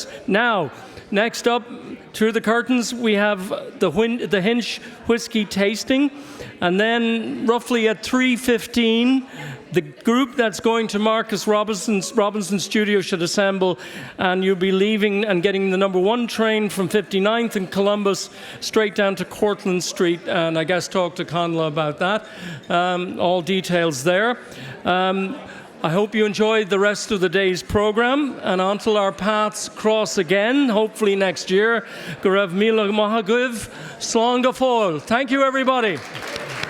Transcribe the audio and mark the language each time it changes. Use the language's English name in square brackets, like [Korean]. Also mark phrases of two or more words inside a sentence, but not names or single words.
[English] Now, next up, through the curtains, we have the Hinch whiskey tasting, and then roughly at 3:15, the group that's going to Marcus Robinson's studio should assemble, and you'll be leaving and getting the number 1 train from 59th in Columbus straight down to Cortlandt Street, and I guess talk to Conla about that. All details there. I hope you enjoyed the rest of the day's program, and until our paths cross again, hopefully next year, [Irish] go raibh míle maith agaibh, slán go fóill. [English] Thank you, everybody.